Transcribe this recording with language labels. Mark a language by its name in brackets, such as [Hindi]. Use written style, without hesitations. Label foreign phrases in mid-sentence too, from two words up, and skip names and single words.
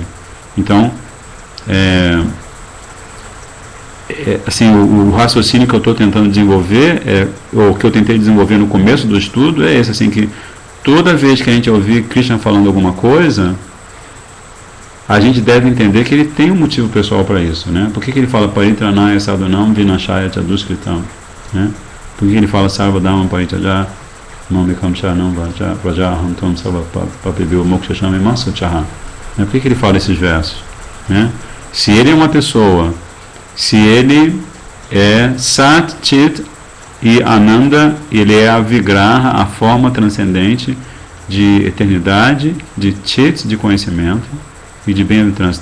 [Portuguese] Então, assim, o raciocínio que eu estou tentando desenvolver, ou que eu tentei desenvolver no começo do estudo, é esse, assim, que toda vez que a gente ouvir Krishna falando alguma coisa, a gente deve entender que ele tem um motivo pessoal para isso, né? Por que ele fala [Sanskrit] Paritranaya Sadhunam Vinashaya Chaduskritam, [Portuguese] né? Por que ele fala [Sanskrit] Sarvadhamma Parityaja Mamekam Sharanam Vrajaham Tom Sarva Papibhyo Mokshashami Masuchaha? [Portuguese] Por que ele fala esses versos, né? Se ele é uma pessoa, se ele é Sat, Chit e Ananda, ele é a Vigraha, a forma transcendente de eternidade, de Chit, de conhecimento, e de bem-aventurança.